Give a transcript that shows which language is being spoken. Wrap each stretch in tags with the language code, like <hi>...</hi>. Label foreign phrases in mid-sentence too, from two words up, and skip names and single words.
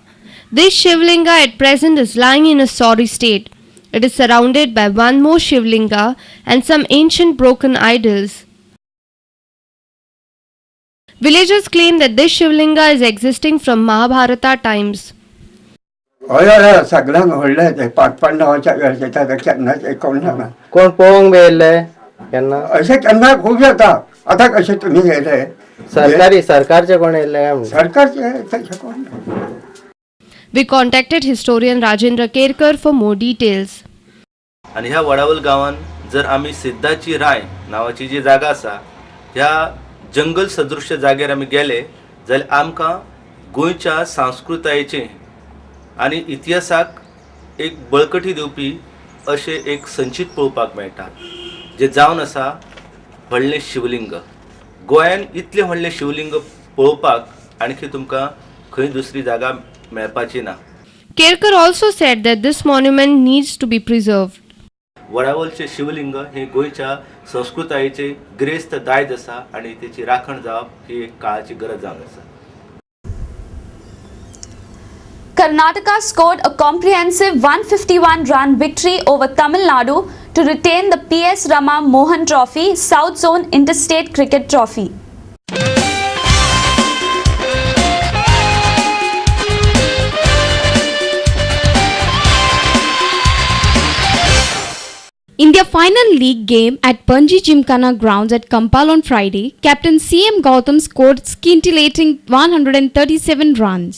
<en>This Shivlinga at present is lying in a sorry state. It is surrounded by one more Shivlinga and some ancient broken idols. Villagers claim that this Shivlinga is existing from Mahabharata times.</en> <kok>सगळ्यांक व्हडले ते 5-5 वर्षाच्या केन्नाच ऐकूंक ना. कोण पळोवंक बी येयल्ले केन्ना अशें केन्ना खूब जाता. आतां कशें तुमी येयले सरकारचे कोण येयल्ले काय म्हणून सरकारचे तशें कोण ना.</kok> <en>We contacted historian Rajendra Kerkar for more details.</en> <kok>आणि ह्या वडावल गावान जर आमी सिद्धाची राय नावाची जी जागा आसा ह्या जंगल सदृश्य जागेर आमी गेले जाल्यार आमकां गोंयच्या संस्कृतायेचे आनी इतिहासाक एक बळकटी दिवपी अशें एक संचित पळोवपाक मेळटा जे जावन आसा व्हडलें शिवलिंग. गोंयान इतलें व्हडलें शिवलिंग पळोवपाक आणखी तुमकां खंय दुसरी जागा मेळपाची ना.</kok> <en>Kerkar also said that this monument needs to be preserved.</en> <kok>वडावलचे शिवलिंग हे गोंयच्या संस्कृतायेचे गिरेस्त दायज आसा आणि तेची राखण जावप ही एक काळाची गरज जावन आसा.</kok> <en>Karnataka scored a comprehensive 151-run victory over Tamil Nadu to retain the PS Rama Mohan Trophy, South Zone Interstate Cricket Trophy. In their final league game at Panji Gymkhana grounds at Kampal on Friday, captain CM Gautam scored scintillating 137 runs.</en>